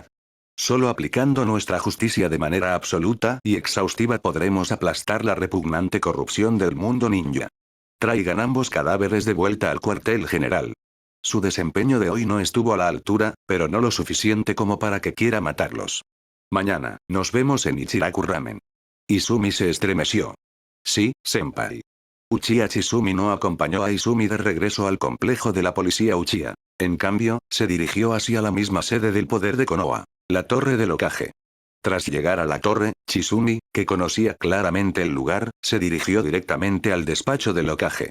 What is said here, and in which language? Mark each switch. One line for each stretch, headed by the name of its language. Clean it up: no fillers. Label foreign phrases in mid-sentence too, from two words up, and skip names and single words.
Spanish: Solo aplicando nuestra justicia de manera absoluta y exhaustiva podremos aplastar la repugnante corrupción del mundo ninja. Traigan ambos cadáveres de vuelta al cuartel general. Su desempeño de hoy no estuvo a la altura, pero no lo suficiente como para que quiera matarlos. Mañana, nos vemos en Ichiraku Ramen. Izumi se estremeció. Sí, senpai. Uchiha Chizumi no acompañó a Izumi de regreso al complejo de la policía Uchiha. En cambio, se dirigió hacia la misma sede del poder de Konoha, la torre del Hokage. Tras llegar a la torre, Chizumi, que conocía claramente el lugar, se dirigió directamente al despacho del Hokage.